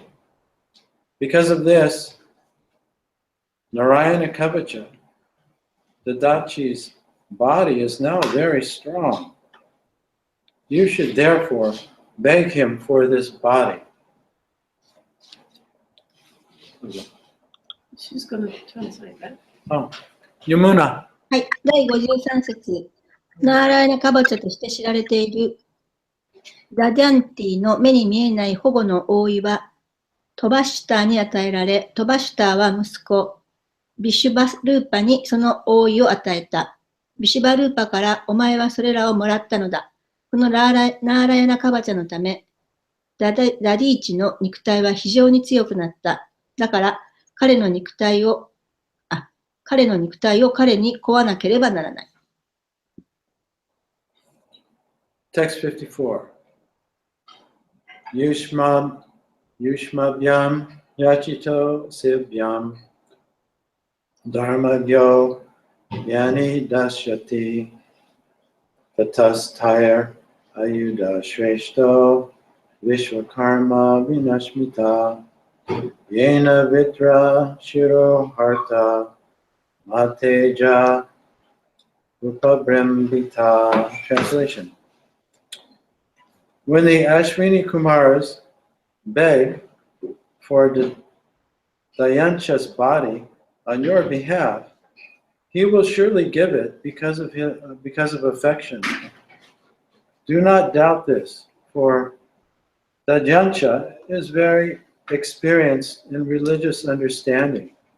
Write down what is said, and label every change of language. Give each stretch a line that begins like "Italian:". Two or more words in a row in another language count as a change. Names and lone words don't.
English: Because of this, Narayana Kavacha, the Dachi's body, is now very strong. You should therefore beg him for this body. She's going to translate that. Oh, Yamuna.
Japanese: はい、第53節。ナーライナカバチャとして知られているダディャンティの目に見えない保護の覆いはトバシュターに与えられ、トバシュターは息子ビシュバルーパにその覆いを与えた。ビシュバルーパからお前はそれらをもらったのだ。このナーラヤナカバチャのため、ダディーチの肉体は非常に強くなった。だから彼の肉体を彼に壊わなければならない。
English: Text 54.
Sanskrit: युष्मभ्यं याचितोऽश्विभ्यां धर्मज्ञोऽङ्गानि दास्यति ततस्तैरायुधश्रेष्ठो विश्वकर्मविनिर्मितः येन वृत्रशिरो हर्ता मत्तेज उपबृंहितः.
English: Translation. When the Ashwini Kumars beg for Dayancha's body on your behalf, he will surely give it because of affection. Do not doubt this, for Dayancha is very experienced in religious understanding.